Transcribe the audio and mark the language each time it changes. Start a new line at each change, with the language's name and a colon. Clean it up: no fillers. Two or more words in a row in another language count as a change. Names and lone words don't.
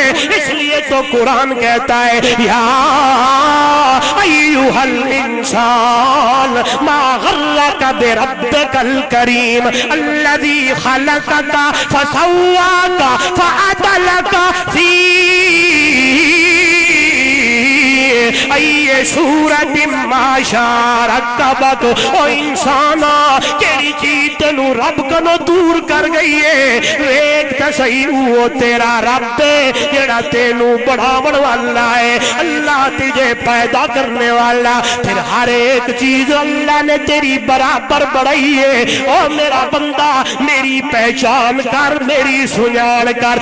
Urdu: اس لیے تو قرآن کہتا ہے
Arabic: یا ایھا الانسان ما غرک بربک الکریم الذی خلقک فسواک فعدلک فی ای صورت ما شاء رکبک۔
Punjabi: او انسانا کیڑی چیز تینو رب کنو دور کر گئی ہے، ویکھ تے صحیح وہ تیرا رب ہے جڑا تینو بڑھاون والا ہے،
Urdu: اللہ تجھے پیدا کرنے والا، پھر ہر ایک چیز اللہ نے تیری برابر بڑھائی ہے۔
Punjabi: او میرا بندہ میری پہچان کر، میری سنجان کر۔